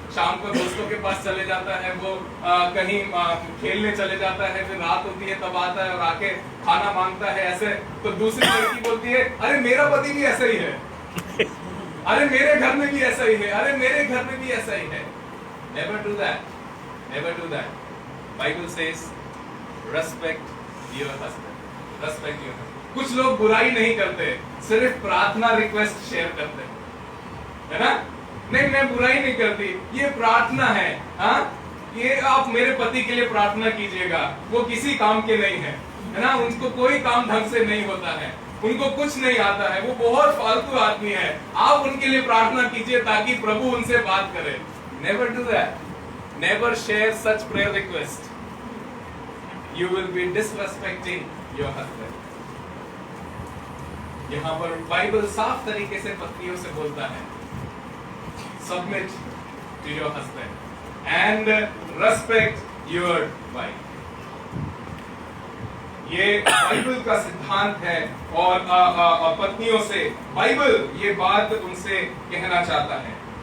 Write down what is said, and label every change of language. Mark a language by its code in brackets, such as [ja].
[hi] शाम को दोस्तों के पास चले जाता है, वो कहीं खेलने चले जाता है, फिर रात होती है तब आता है और आके खाना मांगता है. ऐसे तो दूसरी लड़की बोलती है, अरे मेरा पति भी ऐसा ही है, अरे मेरे घर में भी ऐसा ही है, अरे मेरे घर में भी ऐसा ही है. [en] Never do that. Never do that. Bible says, respect your husband. Respect your husband. [hi] कुछ लोग बुराई नहीं करते, सिर्फ प्रार्थना रिक्वेस्ट शेयर करते हैं, है ना. नहीं, मैं बुराई नहीं करती, ये प्रार्थना है. हाँ, ये आप मेरे पति के लिए प्रार्थना कीजिएगा, वो किसी काम के नहीं है ना, उनको कोई काम ढंग से नहीं होता है, उनको कुछ नहीं आता है, वो बहुत फालतू आदमी है. आप उनके लिए प्रार्थना कीजिए ताकि प्रभु उनसे बात करे. [en] Never do that. Never share such prayer request. You will be disrespecting your husband. [hi] यहाँ पर बाइबल साफ तरीके से पत्नियों से बोलता है, [en] submit to your husband and respect your wife. [hi] ये बाइबल का सिद्धांत है और पत्नियों से बाइबल ये बात उनसे कहना चाहता है.